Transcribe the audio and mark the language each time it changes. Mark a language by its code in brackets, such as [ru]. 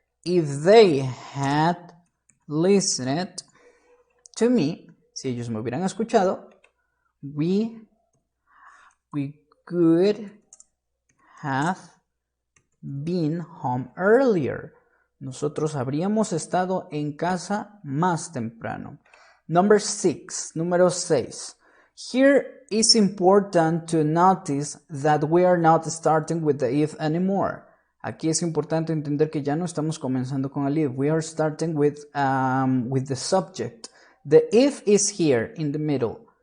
[en] If they had listened to me, [es] si ellos me hubieran escuchado, [en] we could have been home earlier. [es] Nosotros habríamos estado en casa más temprano. [en] Number 6. [es] Número 6. [en] Here it's important to notice that we are not starting with the if anymore. [es] Aquí es importante entender que ya no estamos comenzando con el if. [en] We are starting with the subject. The if is here in the middle.